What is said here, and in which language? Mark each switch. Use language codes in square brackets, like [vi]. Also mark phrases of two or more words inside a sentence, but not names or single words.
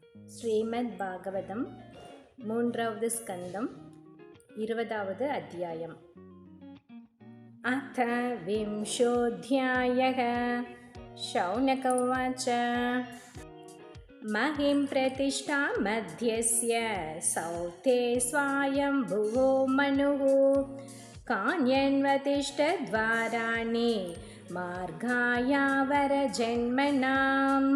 [ta] ஸ்ரீமத் பாகவதம் மூன்றாவது ஸ்கந்தம் 20வது அத்தியாயம். [sa] अथ विंशोऽध्यायः. शौनक उवाच महिं प्रतिष्ठा मध्यस्य सौते स्वायम्भुवो मनुः कान्यन्वतिष्ठद्वाराणि मार्गायावरजन्मनाम्.